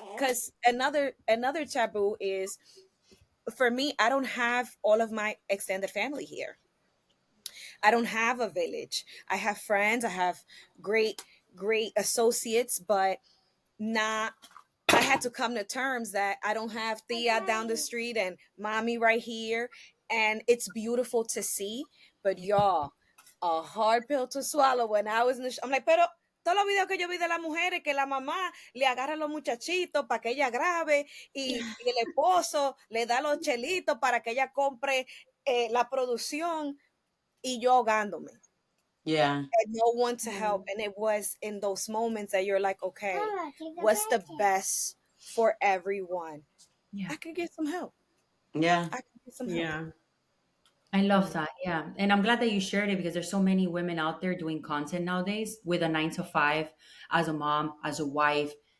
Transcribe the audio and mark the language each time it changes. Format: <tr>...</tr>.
<en>Because another taboo is, for me, I don't have all of my extended family here. I don't have a village. I have friends, I have great associates, but not I had to come to terms that I don't have Thea down the street and mommy right here. And it's beautiful to see, but y'all, a hard pill to swallow when I was in the I'm like,</en> <es>pero todos los videos que yo vi de las mujeres, que la mamá le agarra a los muchachitos para que ella grabe y el esposo le da los chelitos para que ella compre la producción, y yo ahogándome,</es> <en>Yeah. had no one to help. And it was in those moments that you're like, okay, what's the best for everyone? Yeah. I could get some help. Yeah. I could get some help. Yeah. I love that. Yeah. And I'm glad that you shared it because there's so many women out there doing content nowadays with a 9 to 5 as a mom, as a wife.</en>